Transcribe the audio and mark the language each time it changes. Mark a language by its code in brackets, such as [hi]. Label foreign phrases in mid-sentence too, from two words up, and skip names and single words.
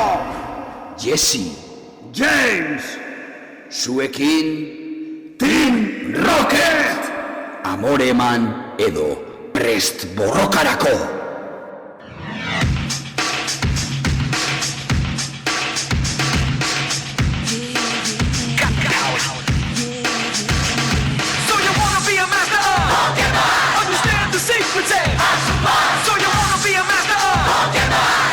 [eu] Jesse, James, zuekin Team Rocket! Amore eman edo prest borrokarako. [en] So you wanna be a master of Pokemon? Understand the secrets and so you wanna be a master of Pokemon?